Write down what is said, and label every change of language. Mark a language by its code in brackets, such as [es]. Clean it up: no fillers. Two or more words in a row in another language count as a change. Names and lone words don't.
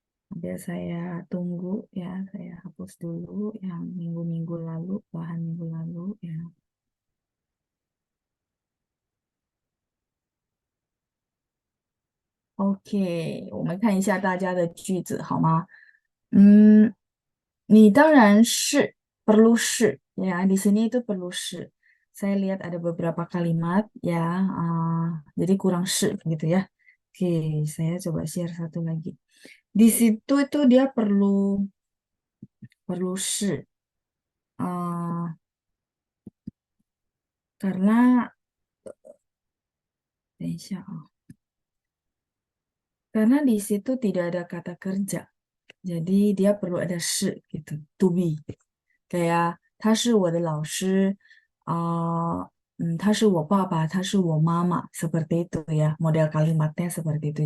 [id] Biar saya tunggu ya, saya hapus dulu yang minggu-minggu lalu, bahan minggu lalu ya. [zh] OK，我们看一下大家的句子好吗？嗯，你当然是 [id] perlu 是 ya di sini itu perlu 是。Saya lihat ada beberapa kalimat ya, jadi kurang 是 gitu ya. Oke, saya coba share satu lagi. Di situ itu dia perlu 是 karena [zh] 等一下， [id] karena di situ tidak ada kata kerja. Jadi dia perlu ada 是 gitu, [en] to be. [zh] Kayak 他是我的老师, 他是我爸爸, 他是我妈妈, [id] seperti itu ya. Model kalimatnya seperti itu.